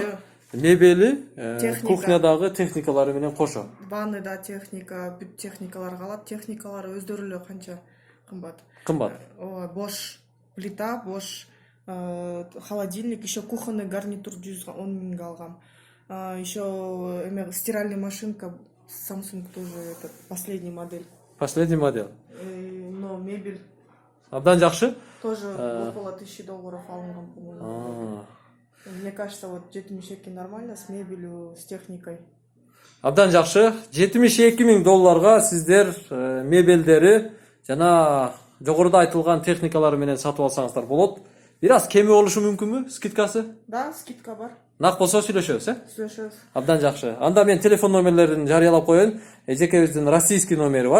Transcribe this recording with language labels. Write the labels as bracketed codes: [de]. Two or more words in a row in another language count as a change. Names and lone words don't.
[ky] Мебели, кухнядагы техникалары менен кошо. Ванныйда техника, бүт техникалар калат. Техникалары өздөрү эле канча кымбат. Кымбат. [ru] Бош плита, бош холодильник, еще кухонный гарнитур 110 000 алгам. Еще стиральная машинка Samsung тоже, это последний модель. Последний модель. Но мебель. [ky] Абдан жакшы. [ru] Тоже около $1000 алынган, по-моему. Мне кажется, вот 72 нормально с мебелью, с техникой. [ky] Абдан жакшы. 72 000 долларга сиздер мебелдери жана жогоруда айтылган техникалары менен сатып алсаңыздар болот. Бир аз кеми болушу мүмкүнбү скидкасы? [ru] Да, скидка бар. [ky] Нак болсо сүйлөшөбүз, Сүйлөшөбүз. Абдан жакшы. Анда мен телефон номерлерин жарыялап коеюн. Эжекебиздин российский номери бар.